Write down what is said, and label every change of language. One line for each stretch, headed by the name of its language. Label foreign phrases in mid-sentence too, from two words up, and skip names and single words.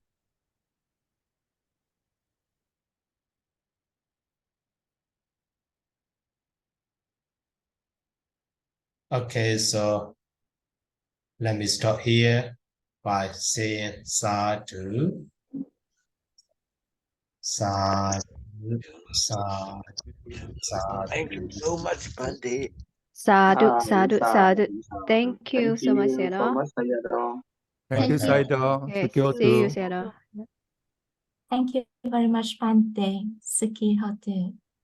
English: Okay, so let me stop here by saying
Pali: sadhu, sadhu, sadhu,
English: Thank you sadhu. so much, Bante.
Pali: Sadhu, sadhu, sadhu.
English: Thank you so much, so Sayadaw. much, Sayadaw. Thank you, Okay. Sayadaw. Okay, Sukihotu. see you, Sayadaw. Thank you very much, Bante.
Pali: Suki Hotu.